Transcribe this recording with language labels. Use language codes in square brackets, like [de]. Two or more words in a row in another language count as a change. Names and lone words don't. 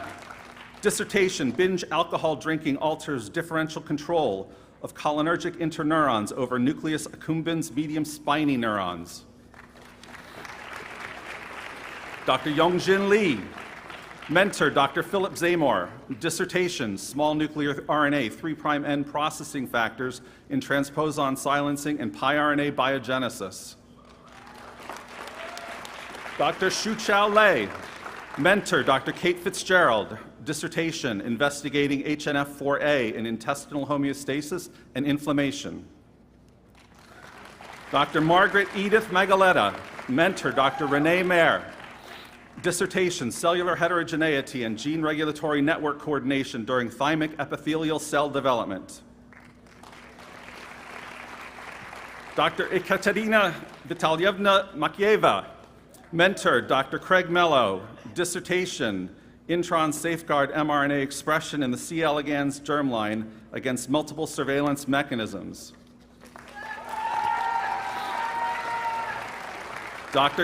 [en] Dissertation, binge alcohol drinking alters differential control of cholinergic interneurons over nucleus accumbens medium spiny neurons. Dr. Yongjin Lee, mentor Dr. Philip Zamor. Dissertation, small nuclear RNA 3'N processing factors in transposon silencing and piRNA biogenesis. Dr. Shuchao Lei, mentor Dr. Kate Fitzgerald. Dissertation, investigating HNF4A in intestinal homeostasis and inflammation. Dr. Margaret Edith Magaletta, mentor Dr. Renee Mayer. Dissertation, cellular heterogeneity and gene regulatory network coordination during thymic epithelial cell development. Dr. Ekaterina Vitalyevna Makieva, mentor Dr. Craig Mello. Dissertation, intron safeguard mRNA expression in the C. elegans germline against multiple surveillance mechanisms. Dr.